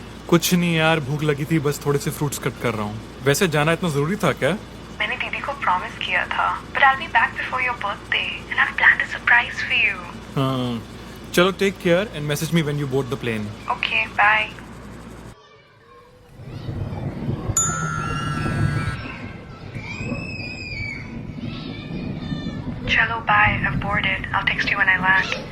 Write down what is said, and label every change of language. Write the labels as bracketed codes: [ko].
[hi] कुछ नहीं यार, भूख लगी थी, बस थोड़े से फ्रूट्स कट कर रहा हूँ। वैसे जाना इतना जरूरी था क्या? मैंने दीदी को प्रॉमिस किया था, [en] but I'll be back before your birthday and I've planned a surprise for you. [hi] हाँ, चलो [en] Take care and message me when you board the plane. Okay, bye. Cello, bye. I've boarded. I'll text you when I land.